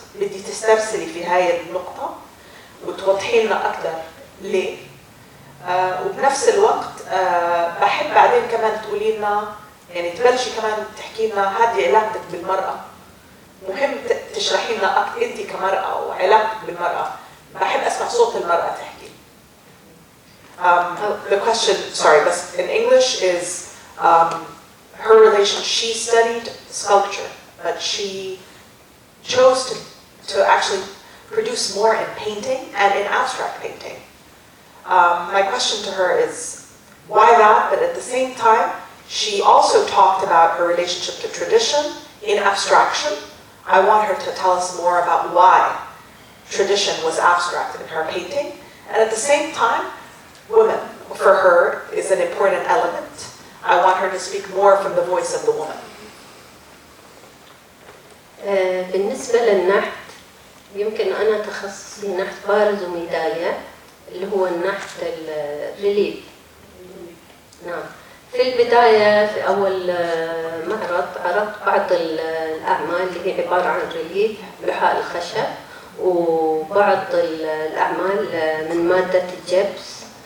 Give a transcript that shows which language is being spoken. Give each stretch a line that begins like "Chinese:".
Arabic: بدي تسترسلي في هاي النقطة وتوضحي لنا أكثر ليه. وبنفس الوقت بحب بعدين كمان تقولي لنا، يعني تبلشي كمان تحكي لنا هذه علاقتك بالمرأة. مهم تشرحي لنا أكثر أنت كمرأة وعلاقتك بالمرأة. بحب أسمع صوت المرأة تحكي.
English: The question, sorry, but in English is her relation. She studied sculpture, but she chose to actually produce more in painting and in abstract painting. My question to her is why that, but at the same time, she also talked about her relationship to tradition in abstraction. I want her to tell us more about why tradition was abstract in her painting. And at the same time, women, for her, is an important element. I want her to speak more from the voice of the woman.
Arabic: بالنسبة للنحت، يمكن أنا تخصصي نحت بارز وميدالية، اللي هو النحت الريليف. نعم. في البداية في أول معرض عرضت بعض الأعمال اللي هي عبارة عن ريليف لوحاء الخشب، وبعض الأعمال من مادة الجبس.